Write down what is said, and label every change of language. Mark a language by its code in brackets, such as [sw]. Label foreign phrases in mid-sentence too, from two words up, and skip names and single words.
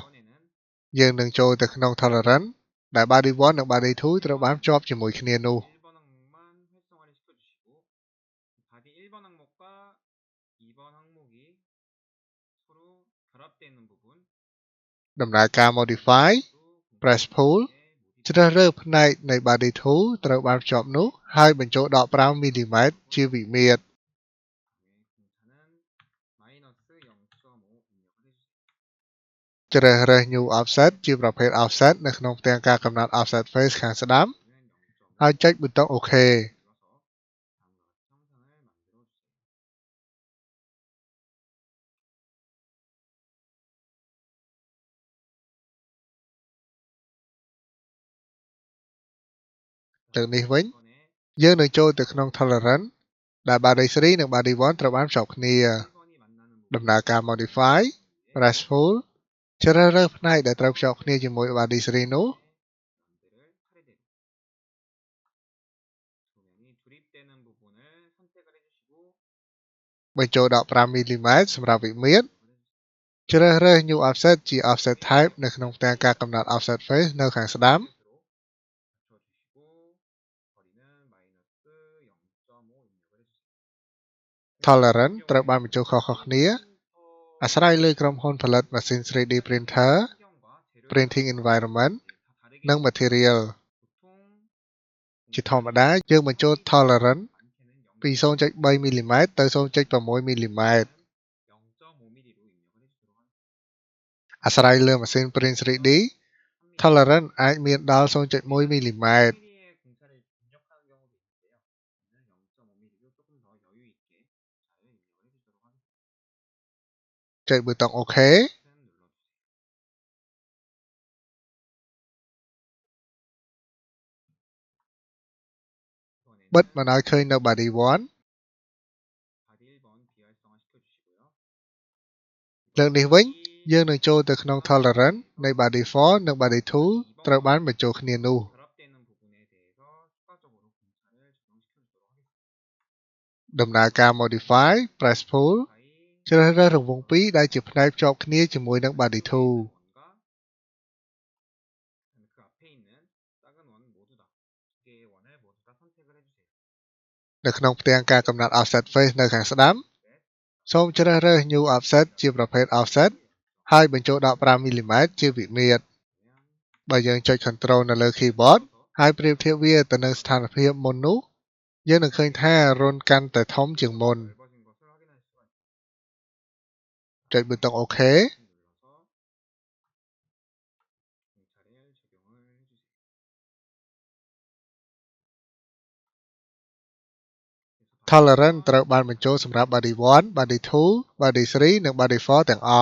[ko] 이번에는 [km] យើងនឹងចូលទៅក្នុង tolerance ដែល body 1 និង body 2 ត្រូវបានភ្ជាប់ជាមួយគ្នានោះ [ko] 1번 항목만 활성화를 시켜주시고 바디 1번 항목과 2번 항목이 서로 결합되는 부분 [km] ដំណើរការ [en] modify press pull [km] ជ្រើសរើសផ្នែកនៃ body 2 ត្រូវបានភ្ជាប់នោះហើយបញ្ចូលដក 5mm ជាវិមាត្រ [ko] 공차는 -0.5 입력을 해주세요. [km] ជ្រើសរើស [en] new offset [km] ជាប្រភេទ offset នៅក្នុងផ្ទាំងការកំណត់ [en] offset face [km] ខាងស្ដាំហើយចុចប៊ូតុង OK [ko] 눌러서 [km] លើកនេះវិញយើងនឹងចូលទៅក្នុង tolerance ដែល body 3 និង body 1 ត្រូវបានភ្ជាប់គ្នា ដំណើរការ [en] modify press pull [km] ជ្រើសរើសផ្នែកដែលត្រូវភ្ជាប់គ្នាជាមួយ body 3 នោះ [ko] 조립되는 부분을 선택을 해주시고 [km] បញ្ចូលដក 5mm សម្រាប់វិមាត្រជ្រើសរើស [en] new offset [km] ជា [en] offset type [km] នៅក្នុងផ្ទាំងការកំណត់ [en] offset face [km] នៅខាងស្ដាំ [ko] 맞춰주시고 거리는 -0.5 입력을 해주세요. [km] tolerance ត្រូវបានបញ្ចូលខុសៗគ្នាអាស្រ័យលើក្រុមហ៊ុនផលិតម៉ាស៊ីន [en] 3D printer printing environment [km] និង material ជាធម្មតាយើងបញ្ចូល tolerance ពី 0.3mm ទៅ 0.6mm អាស្រ័យលើម៉ាស៊ីន [en] print 3D [km] tolerance អាចមានដល់ 0.1mm [ko] 공차를 입력하는 경우도 있는데요. 저는 0.5mm로 조금 더 여유 있게 잘 입력을 해주도록 하겠습니다. [km] ចុចប៊ូតុង OK [ko] 버튼 눌러주세요. [km] បិទមិនឲ្យឃើញនៅ body 1 [ko] 바디 1번 비활성화 시켜주시고요. [km] លើកនេះវិញយើងនឹងចូលទៅក្នុង tolerance នៃ body 4 និង body 2 ត្រូវបានបញ្ចូលគ្នានោះ [ko] 결합되는 부분에 대해서 추가적으로 공차를 적용시켜주도록 하겠습니다. [km] ដំណើរការ [en] modify press pull [km] ជ្រើសរើសរង្វង់2ដែលជាផ្នែកភ្ជាប់គ្នាជាមួយនឹង body 2 [ko] 그 앞에 있는 작은 원 모두 다 두 개의 원을 모두 다 선택을 해주세요. [km] នៅក្នុងផ្ទាំងការកំណត់ [en] offset face [km] នៅខាងស្ដាំសូមជ្រើសរើស [en] new offset [km] ជាប្រភេទ offset ហើយបញ្ចូលដក 5mm ជាវិមាត្របើយើងចុច control នៅលើ keyboard ហើយប្រៀបធៀបវាទៅនឹងស្ថានភាពមុននោះយើងនឹងឃើញថារន្ធកាន់តែធំជាងមុន [ko] 넓어진 것을 확인할 수가 있습니다. [km] ចុចប៊ូតុង OK [ko] 눌러서 공차를 적용을 해주세요. [km] Tolerance ត្រូវបានបញ្ចូលសម្រាប់ body 1, body 2, body 3 និង body 4 ទាំងអស់